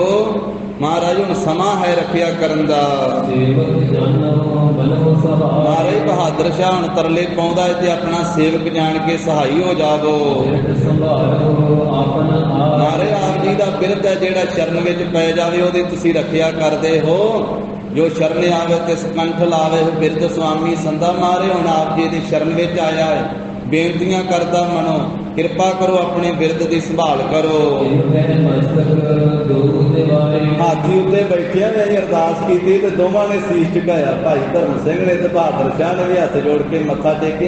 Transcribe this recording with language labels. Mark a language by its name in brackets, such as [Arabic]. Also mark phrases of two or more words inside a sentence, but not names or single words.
[Punjabi] ਮਹਾਰਾਜ ਹੁਣ ਸਮਾਂ ਹੈ ਰੱਖਿਆ ਕਰਨ ਦਾ। ਮਹਾਰਾਜ ਬਹਾਦੁਰ ਸ਼ਾਹ ਹੁਣ ਤਰਲੇ ਪਾਉਂਦਾ ਹੈ ਤੇ ਅਪਣਾ ਸੇਵਕ ਜਾਣ ਕੇ ਸਹਾਈ ਹੋ ਜਾਵੋ। ਮਹਾਰਾਜ ਆਪ ਜੀ ਦਾ ਬਿਰਦ ਹੈ ਜਿਹੜਾ ਚਰਣ ਵਿਚ ਪੈ ਜਾਵੇ ਓਹਦੀ ਤੁਸੀਂ ਰੱਖਿਆ ਕਰਦੇ ਹੋ। ਜੋ ਸ਼ਰਣ ਆਵੇ ਤਿਸ ਕੰਠ ਲਾਵੇ ਬਿਰਦ ਸੁਆਮੀ ਸੰਦਾ ਮਾਰੇ। ਹੁਣ ਆਪ ਜੀ ਦੀ ਸ਼ਰਣ ਵਿਚ ਆਇਆ ਹੈ, ਬੇਨਤੀਆਂ ਕਰਦਾ ਮੰਨੋ, ਕਿਰਪਾ ਕਰੋ ਅਪਣੇ ਬਿਰਦ ਕੀ ਸੰਭਾਲ ਕਰੋ। ਹਾਥੀ ਉੱਤੇ ਬੈਠਿਆ ਨੇ ਅਰਦਾਸ ਕੀ ਤੇ ਦੋਵਾਂ ਨੇ ਸ਼ੀਸ਼ ਝੁਕਾਇਆ, ਭਾਈ ਧਰਮ ਸਿੰਘ ਨੇ ਤੇ ਬਹਾਦੁਰ ਸ਼ਾਹ ਨੇ ਭੀ ਹੱਥ ਜੋੜ ਕੇ ਮੱਥਾ ਟੇਕਿਆ।